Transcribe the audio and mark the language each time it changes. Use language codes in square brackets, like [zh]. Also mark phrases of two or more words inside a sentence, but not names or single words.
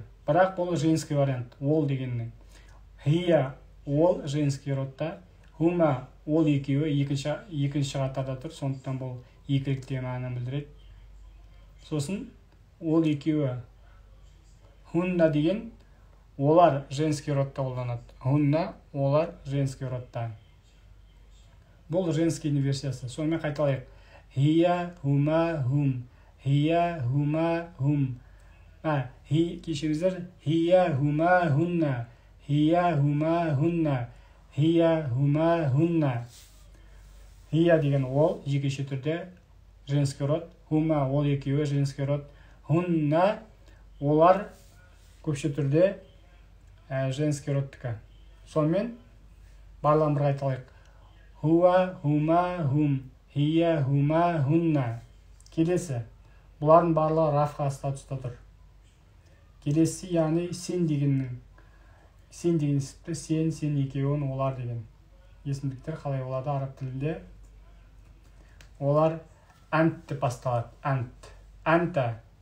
[kk] Бірақ бұл [ru] женский вариант, [kk] ол дегеннің. Хия ол [ru] женский родта, [kk] хума ол екеуі екінші қатарда тұр, сондықтан бұл екілік деген мағынаны білдіреді. Сосын ол екеуі хунна деген олар [ru] женский родта [kk] қолданады. Хунна олар [ru] женский родта. [kk] Бұл женский версиясы. Сонымен қайталайық. [ar] هي، هما، هم. هي، هما، هم. Кешіріңіздер. هي، هما، هن. هي، هما، هن. هي، هما، هن. [kk] Хия деген ол жекеше түрде [ru] женский род. [kk] Хума ол екеуі [ru] женский род. [kk] Хунна олар көпше түрде [ru] женский родтікі. [kk] Сонымен барлығын бір қайталайық. [ar] هو، هما، هم. هي، هما، هن. [kk] Келесі. Бұлардың барлығы рафқа статуста тұр. Келесі, яғни сен деген есіпті, сен екеуін, олар деген есімдіктер қалай болады араб тілінде? Олар әнт деп басталады. Әнт. Әнта.